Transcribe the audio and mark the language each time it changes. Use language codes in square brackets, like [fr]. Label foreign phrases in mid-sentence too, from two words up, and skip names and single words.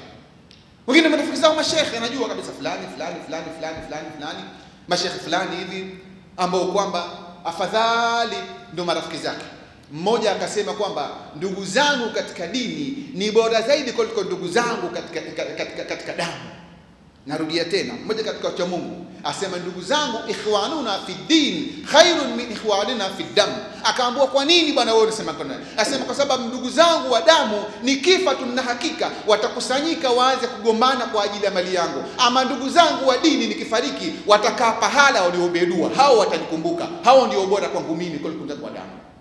[sw] Wengine marafiki zao mashekhe, anajua kabisa fulani mashekhe fulani hivi ambao kwamba afadhali ndio marafiki zake. Mmoja akasema kwamba ndugu zangu katika dini ni bora zaidi kuliko ndugu zangu katika damu. Narudia tena, mmoja katika watu wa Mungu asema ndugu zangu [ar] إِخْوَانُنَا فِي دِين خَيْرٌ مِنْ إِخْوَانِنَا فِي دَم. [sw] Akaambiwa kwa nini bwana wewe unasema kwa nini? Asema kwa sababu ndugu zangu wa damu nikifa tuna hakika watakusanyika waanze kugombana kwa ajili ya mali yangu, ama ndugu zangu wa dini nikifariki watakaa pahala waliombea dua, hao watanikumbuka, hao ndio bora kwangu mimi kuliko ndugu wa damu.